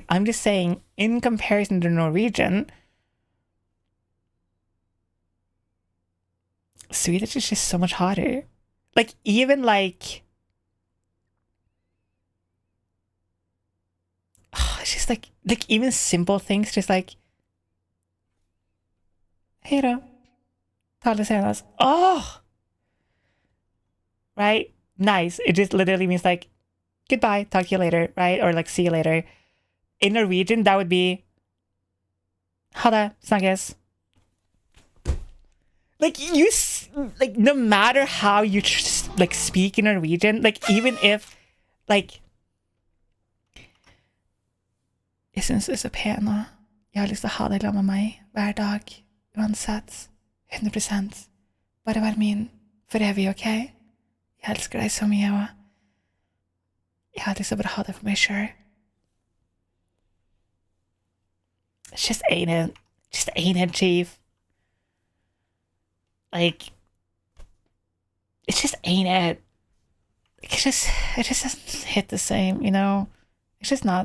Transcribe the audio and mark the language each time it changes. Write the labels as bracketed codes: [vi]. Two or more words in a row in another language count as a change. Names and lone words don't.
[en] I'm just saying, in comparison to Norwegian, Swedish is just so much hotter. Like, even like... it's just like even simple things, just like... [sv] Hej då. Tala senast. [en] Oh! Right? Nice. It just literally means like, goodbye, talk to you later, right? Or like, see you later. In Norwegian, that would be [no] ha det, snakkes. [en] Like, no matter how you speak in Norwegian, like, even if, like, [no] jeg synes du er så pen, og jeg har lyst til å ha deg sammen med meg hver dag, uansett, 100%. Bare vær min for evig, ok? Jeg elsker deg så mye, og jeg har lyst til å bare ha det for meg selv. [en] It just ain't it. Just ain't it, Chief. Like, it just ain't it. It just doesn't hit the same, you know? It's just not.